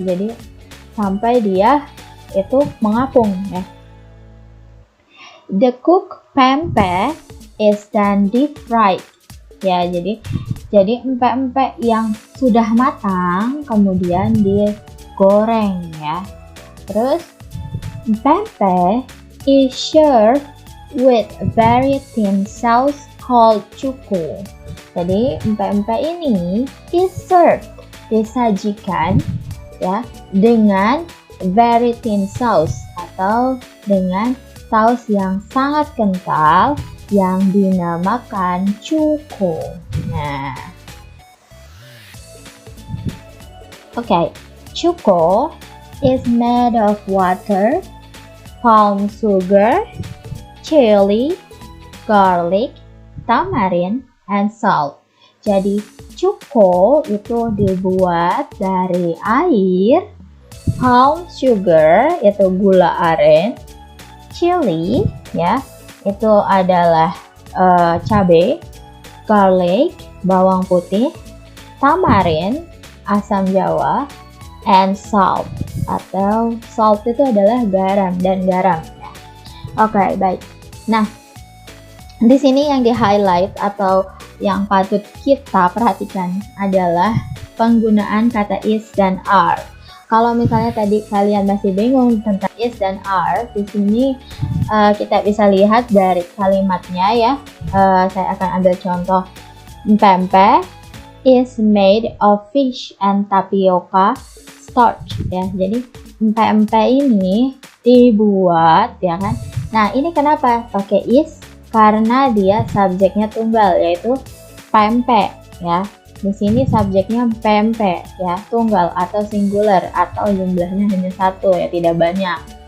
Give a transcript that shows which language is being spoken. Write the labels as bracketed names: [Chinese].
[Indonesian] Jadi sampai dia itu mengapung ya. [English] The cooked pempek is then deep fried. [Indonesian] Ya, jadi empek-empek yang sudah matang kemudian digoreng ya. [English] Terus pempek is served with very thin sauce called cuko. [Indonesian] Jadi empek-empek ini [English] is served, [Indonesian] disajikan ya dengan [English] very thin sauce [Indonesian] atau dengan saus yang sangat kental yang dinamakan cuko. [English] Nah, cuko is made of water, palm sugar, chili, garlic, tamarind, and salt. [Indonesian] Jadi cuko itu dibuat dari air, palm sugar itu gula aren, chili ya itu adalah cabai, garlic bawang putih, tamarind asam jawa, [English] and salt [Indonesian] atau salt itu adalah garam dan garam ya. Oke, baik. Nah, di sini yang di highlight atau yang patut kita perhatikan adalah penggunaan kata is dan are. Kalau misalnya tadi kalian masih bingung tentang is dan are, di sini kita bisa lihat dari kalimatnya ya. Saya akan ambil contoh. [English] Pempek is made of fish and tapioca starch ya. [Indonesian] Jadi empek-empek ini dibuat ya kan. Nah, ini kenapa pakai is? Karena dia subjeknya tunggal yaitu pempek ya. Di sini subjeknya pempek ya, tunggal atau singular atau jumlahnya hanya satu ya, tidak banyak.